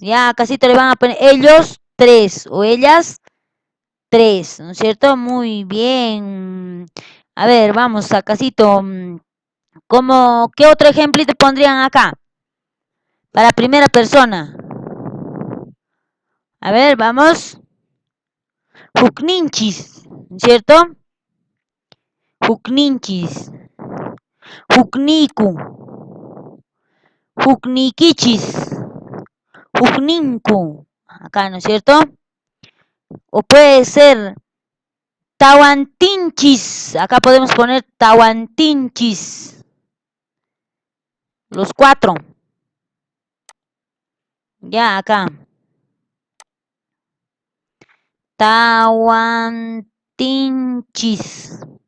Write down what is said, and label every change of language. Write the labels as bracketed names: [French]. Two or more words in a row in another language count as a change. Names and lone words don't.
[Spanish] Ya, acásito le van a poner ellos tres o ellas tres, ¿no es cierto? Muy bien. A ver, vamos a casito. ¿Qué otro ejemplito pondrían acá? Para primera persona. A ver, vamos. [Quechua] Jukninchis, ¿cierto? Jukninchis. Jukniku. Juknikichis. Jukninku. [Spanish] Acá, ¿no es cierto? O puede ser tawantinchis. Acá podemos poner tawantinchis. Los cuatro. Ya, acá. [Quechua] Tawantinchis.